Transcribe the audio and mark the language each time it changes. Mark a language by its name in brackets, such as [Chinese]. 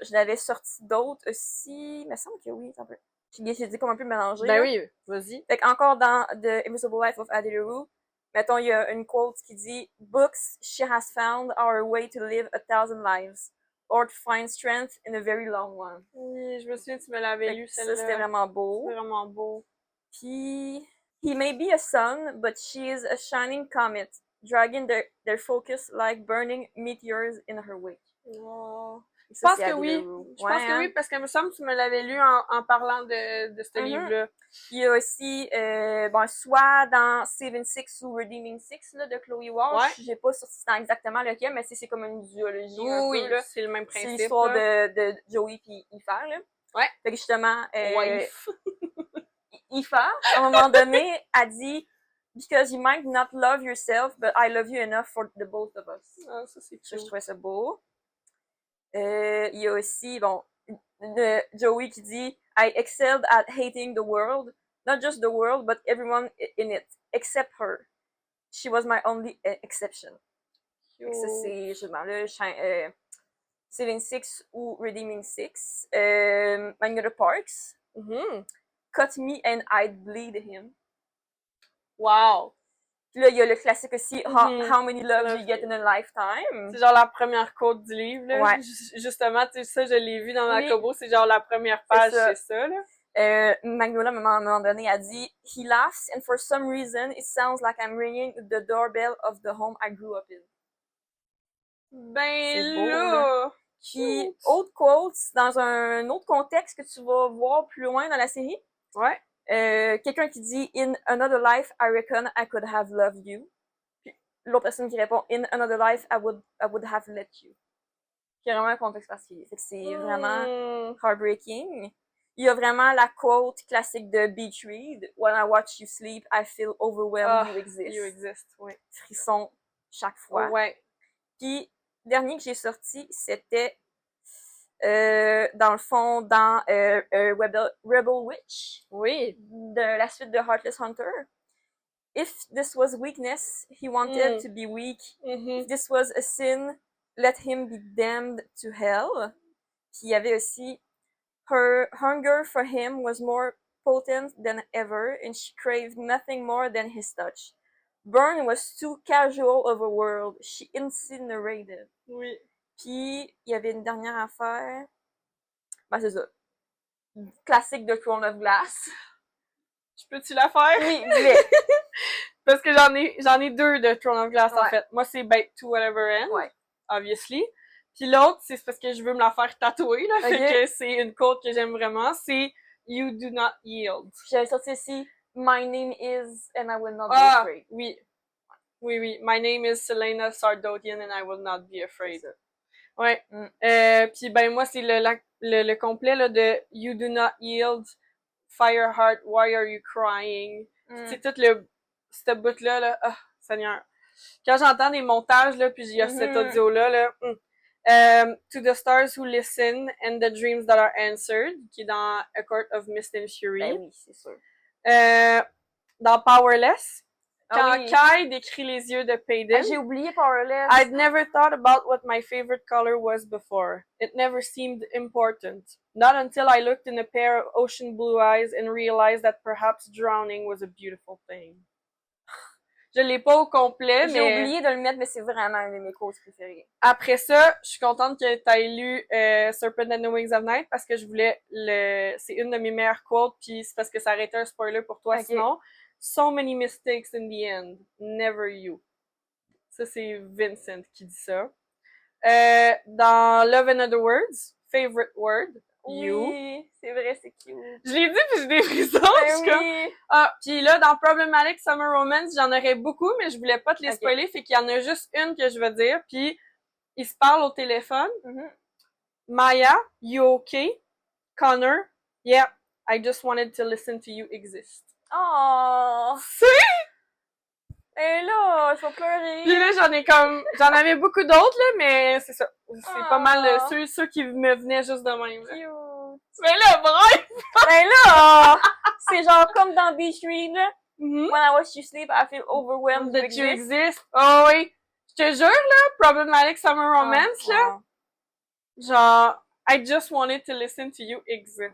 [French] Je l'avais sorti d'autres aussi. Il me semble que oui, un peu. J'ai dit comme un peu mélangé. Ben oui, vas-y. Fait qu'encore dans The Invisible Life of Addie LaRue, mettons, il y a une quote qui dit [English] Books, she has found our way to live 1,000 lives, or to find strength in a very long one. [French] Oui, je me souviens, tu me l'avais lu, celle-là. Ça, c'était vraiment beau. C'est vraiment beau. [English] Puis, he may be a sun, but she is a shining comet, dragging their focus like burning meteors in her wake. [French] Oh. Je pense que oui. Je pense que oui, parce que me semble que tu me l'avais lu en parlant de ce livre-là. Il y a aussi, soit dans Saving Six ou Redeeming Six, là, de Chloe Walsh. J'ai pas sorti exactement lequel, mais c'est comme une duologie. Oui, c'est le même principe. C'est l'histoire de Joey puis Aoife, là. Ouais. Fait que justement, Aoife, à un moment donné, a dit [English] Because you might not love yourself, but I love you enough for the both of us. [French] Ah, ça, c'est cool. Je trouvais ça beau. Il y a aussi, de Joey qui dit [English] I excelled at hating the world, not just the world, but everyone in it, except her. She was my only exception. [French] Ça, c'est justement là, Saving Six ou Redeeming Six. [English] Magnolia Parks. Cut me and I'd bleed him. Wow! [French] Puis là, il y a le classique aussi, [English] How many loves you get in a lifetime? [French] C'est genre la première quote du livre, là. Ouais. Justement, tu sais, ça, je l'ai vu dans ma Kobo, c'est genre la première page, c'est ça, là. [English] Magnolia, [French] à un moment donné, a dit, [English] He laughs and for some reason, it sounds like I'm ringing the doorbell of the home I grew up in. [French] Ben là! Puis, autre quote, dans un autre contexte que tu vas voir plus loin dans la série. Ouais. Quelqu'un qui dit [English] In another life, I reckon I could have loved you. Puis l'autre personne qui répond In another life, I would have let you. [French] Qui est vraiment un contexte particulier. Fait que c'est vraiment heartbreaking. Il y a vraiment la quote classique de [English] Beach Read When I watch you sleep, I feel overwhelmed you exist. You exist, oui. [French] Frisson chaque fois. Ouais. Puis, le dernier que j'ai sorti, c'était dans le fond, dans Rebel Witch, Oui. de la suite de Heartless Hunter. [English] If this was weakness, he wanted to be weak. If this was a sin, let him be damned to hell. [French] Puis il y avait aussi [English] her hunger for him was more potent than ever, and she craved nothing more than his touch. Burn was too casual of a world. She incinerated. [French] Oui. Puis il y avait une dernière affaire. Ben c'est ça. Classique de Throne of Glass. Je peux-tu la faire? Oui, dis-le. Parce que j'en ai deux de Throne of Glass, en Ouais. [English] fait. [French] Moi, c'est [English] Bake to Whatever End, [French] Ouais. [English] obviously. [French] Puis l'autre, c'est parce que je veux me la faire tatouer, là. Ok. Fait que c'est une quote que j'aime vraiment. [English] C'est You do not yield. [French] J'avais sorti ici [English] My name is and I will not be [French] Ah, [English] afraid. [French] oui. Oui, oui. [English] My name is Selena Sardotian and I will not be afraid. [French] Ouais. Puis ben moi, c'est le complet là, de [English] You do not yield, Fireheart, why are you crying? [French] C'est tout ce bout-là, là. Ah, Seigneur. Quand j'entends des montages, là, puis il y a cet audio-là, là. [English] To the stars who listen and the dreams that are answered, [French] qui est dans [English] A Court of Mist and Fury. [French] Ben oui, c'est sûr. Dans Powerless, quand oui. Kai décrit les yeux de Payden. J'ai oublié Powerless. [English] I'd never thought about what my favorite color was before. It never seemed important. Not until I looked in a pair of ocean blue eyes and realized that perhaps drowning was a beautiful thing. [French] Je l'ai pas au complet, mais... J'ai oublié de le mettre, mais c'est vraiment un de mes quotes préférées. Après ça, je suis contente que tu aies lu Serpent and the Wings of Night parce que je voulais c'est une de mes meilleures quotes, puis c'est parce que ça aurait été un spoiler pour toi sinon. [English] So many mistakes in the end. Never you. [French] Ça, c'est Vincent qui dit ça. [English] Dans Love and Other Words, favorite word, you. [French] Oui, c'est vrai, c'est cute. Je l'ai dit, puis j'ai des frissons. Oui. Ah, puis là, dans Problematic Summer Romance, j'en aurais beaucoup, mais je voulais pas te les spoiler, fait qu'il y en a juste une que je vais dire, puis ils se parlent au téléphone. [English] Maya, you okay? Connor, yeah, I just wanted to listen to you exist. Oh! [French] C'est... Et là, je vais pleurer. Puis là, j'en avais beaucoup d'autres, là, mais c'est ça. C'est pas mal ceux qui me venaient juste de même. [English] Cute. [French] Mais là, bref! Ben là, c'est genre comme dans Beach Read, là. [English] When I watch you sleep, I feel overwhelmed that you exist. [French] Oh oui. Je te jure, là, Problematic Summer Romance, là. [English] Genre, I just wanted to listen to you exist.